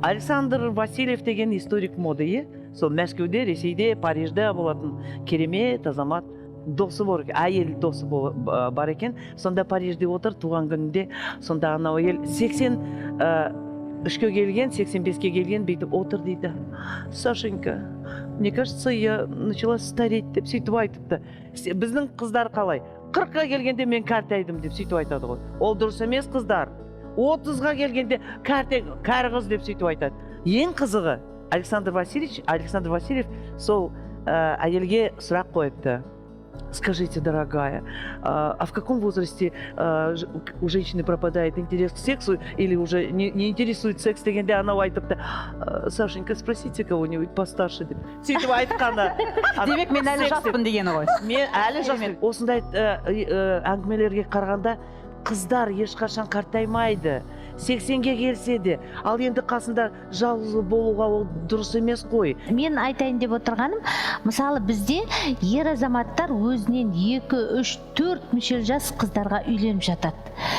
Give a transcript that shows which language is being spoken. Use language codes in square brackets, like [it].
[kk] Александр Васильев деген историк моды, сол Мәскеуде, Ресейде, Парижде болатын керемет азамат. Досы бар, әйел досы бар екен. Сонда Парижде отыр, туған күнінде. Сонда анау әйел 83-ке келген, 85-ке келген, бүйтіп отыр дейді. [ru] Сашенька, мне кажется, я начала стареть [kk] деп сөйтіп айтыпты. Біздің қыздар қалай? 40-қа келгенде мен кәртайдым деп сөйтіп айтады ғой. Ол дұрыс емес қыздар. 30-ға келгенде кәрі қыз деп сөйтіп айтады. Ең қызығы Александр Васильев сол әйелге сұрақ қойыпты. [ru] Скажите, дорогая, а в каком возрасте у женщины пропадает интерес к сексу или уже не интересует секс [kk] дегенде анау айтыпты, [ru] Сашенька, спросите кого-нибудь постарше [kk] деп. Сөйтіп айтқаны. Демек, мен әлі жаспын дегені ғой. Мен әлі жаспын. Осындай әңгімелерге қарағанда қыздар ешқашан қартаймайды. 80-ге келсе де, ал енді қасында жалғыз болуға ол дұрыс емес қой. Мен айтайын деп отырғаным, мысалы бізде ер азаматтар өзінен 2, 3, 4 мүшел жас қыздарға үйленіп жатады.